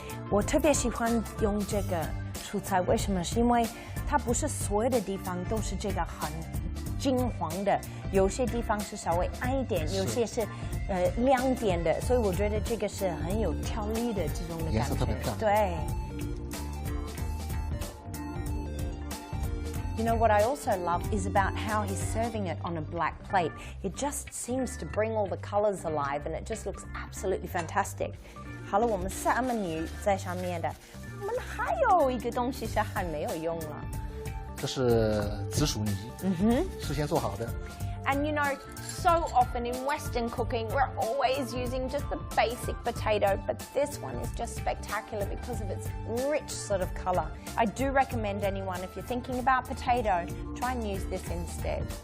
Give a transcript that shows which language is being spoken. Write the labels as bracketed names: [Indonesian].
[Chinese] 我特别喜欢用这个蔬菜，为什么？是因为它不是所有的地方都是这个很金黄的，有些地方是稍微暗一点，有些是亮点的，所以我觉得这个是很有条理的这种的感觉。颜色特别漂亮。对。 [English] You know what I also love is about how he's serving it on a black plate. It just seems to bring all the colors alive, and it just looks absolutely fantastic. [Chinese] 好了，我们三文鱼在上面的，我们还有一个东西是还没有用了。这是紫薯泥，事先做好的。 [English] And you know, so often in Western cooking, we're always using just the basic potato, but this one is just spectacular because of its rich sort of color. I do recommend anyone, if you're thinking about potato, try and use this instead.